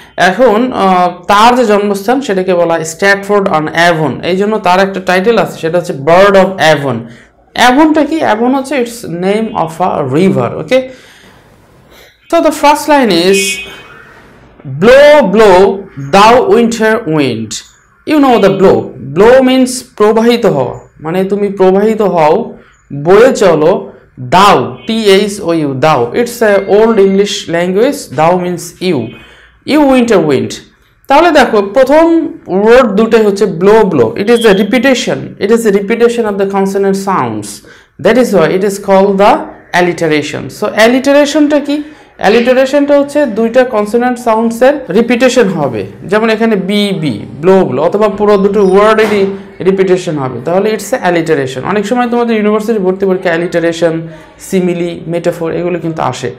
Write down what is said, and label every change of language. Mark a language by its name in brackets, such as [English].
[Bangla] এখন তার যে জন্মস্থান সেটাকে বলা হয় স্ট্র্যাটফোর্ড অন অ্যাভন, এই জন্য তার একটা টাইটেল আছে, সেটা হচ্ছে বার্ড অফ অ্যাভন। অ্যাভনটা কি? অ্যাভন হচ্ছে [English] It's name of a river. Okay, তো the first line is blow blow thou winter wind, you know the blow means [Bangla] প্রবাহিত হওয়া, মানে তুমি প্রবাহিত হও, বয়ে চলো, [English] দাও thou দাও, it's a old English language, thou means you winter wind। [Bangla] তাহলে দেখো প্রথম ওয়ার্ড দুটোই হচ্ছে [English] blow, it is a repetition of the consonant sounds, that is why it is called the alliteration। [Bangla] so alliterationটা কি? অ্যালিটারেশনটা হচ্ছে দুইটা কনসোনেন্ট সাউন্ডসের রিপিটেশন হবে, যেমন এখানে বি ব্লো, অথবা পুরো দুটো ওয়ার্ডেরই রিপিটেশন হবে, তাহলে [English] It's a alliteration. [Bangla] অনেক সময় তোমাদের ইউনিভার্সিটি ভর্তি পরীক্ষা অ্যালিটারেশন, সিমিলি, মেটাফোর এগুলো কিন্তু আসে।